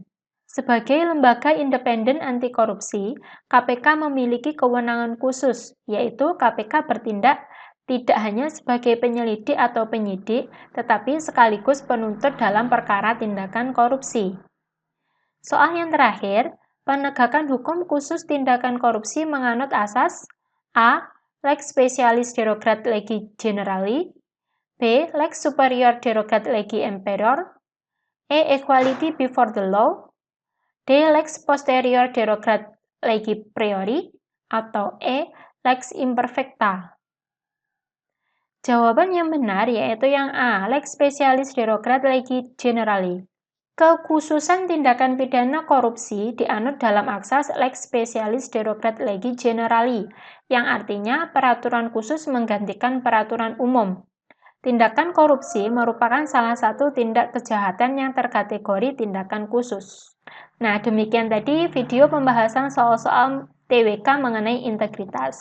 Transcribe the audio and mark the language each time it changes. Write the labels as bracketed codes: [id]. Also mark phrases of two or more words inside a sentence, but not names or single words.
[id] Sebagai lembaga independen anti korupsi, KPK memiliki kewenangan khusus, yaitu KPK bertindak tidak hanya sebagai penyelidik atau penyidik, tetapi sekaligus penuntut dalam perkara tindakan korupsi. Soal yang terakhir, penegakan hukum khusus tindakan korupsi menganut asas A. [la] Lex specialis derogat legi generali, B. Lex superior derogat legi imperior, E. [en] Equality before the law, [id] D. [la] Lex posterior derogat legi priori, atau E. Lex imperfecta. [id] Jawaban yang benar yaitu yang A. [la] Lex specialis derogat legi generali. [id] Kekhususan tindakan pidana korupsi dianut dalam asas [la] Lex specialis derogat legi generali, [id] yang artinya peraturan khusus menggantikan peraturan umum. Tindakan korupsi merupakan salah satu tindak kejahatan yang terkategori tindakan khusus. Nah, demikian tadi video pembahasan soal-soal TWK mengenai integritas.